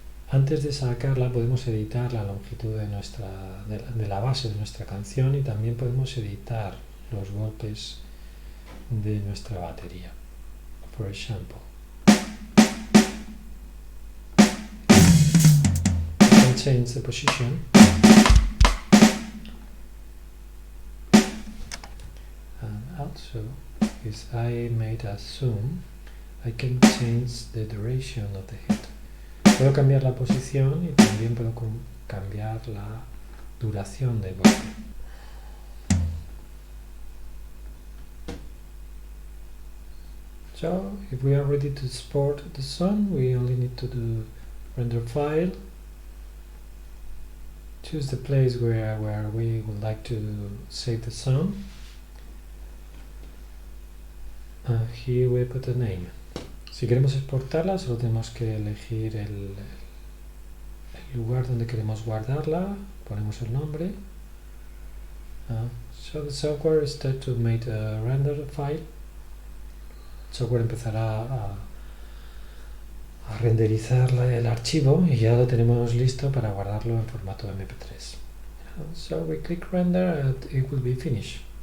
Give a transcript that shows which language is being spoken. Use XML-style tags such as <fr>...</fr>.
<es>Antes de sacarla podemos editar la longitud de la base de nuestra canción y también podemos editar los golpes de nuestra batería.</es> <en>For example, I can change the position and also if I made a zoom I can change the duration of the hit.</en> <es>Puedo cambiar la posición y también puedo cambiar la duración del golpe.</es> <en>So, if we are ready to export the song, we only need to do render file, choose the place where we would like to save the song, and here we put a name.</en> <es>Si queremos exportarla, solo tenemos que elegir el lugar donde queremos guardarla, ponemos el nombre.</es> <en>So the software starts to make a render file.</en> <es>El software empezará a renderizar el archivo y ya lo tenemos listo para guardarlo en formato MP3.</es> <en>So we click render and it will be finished.</en>